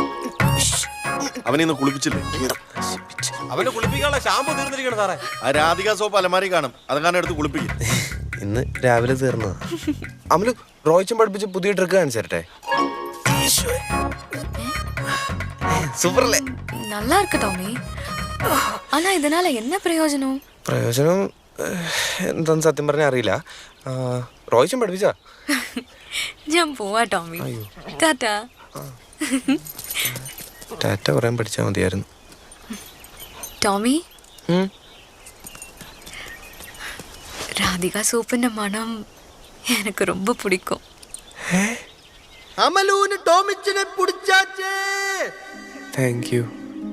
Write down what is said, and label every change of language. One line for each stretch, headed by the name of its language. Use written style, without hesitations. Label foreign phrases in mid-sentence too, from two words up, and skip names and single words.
Malayalam: അവനിന്ന് കുളിപ്പിച്ചില്ലേ? അവനെ കുളിപ്പിക്കാനുള്ള ഷാമ്പു തീർന്നിരിക്കണം സാറേ. ആ രാധിക സോപ്പ് അലമാരി കാണും, അത് കാരണം എടുത്ത് കുളിപ്പിക്കും. ഇന്ന് രാവിലെ തീർന്നതാ. അമലു, റോയിച്ചൻ പഠിപ്പിച്ച് പുതിയ ട്രിക്ക് കാണിച്ചു തരട്ടെ? സൂപ്പറല്ലേ?
Tamil: நல்லா இருக்கு ടോമി. ஆனா இதனால என்ன பிரயோஜனம்?
Malayalam: പ്രയോജനം എന്താന്ന് സത്യം പറഞ്ഞാൽ അറിയില്ല. റോയിച്ചൻ പഠിപ്പിച്ചാ? ഞാൻ പോവാ ടോമി. ടാറ്റാ. ടാറ്റ പറയാൻ പഠിച്ചാൽ മതിയായിരുന്നു. ടോമി,
Tamil: ராதிகா சோப்பின் மனம் எனக்கு ரொம்ப பிடிக்கும்.
Malayalam: അമലൂന് ടോമിച്ചിനെ പിടിച്ചാച്ചേ.
English: Thank you.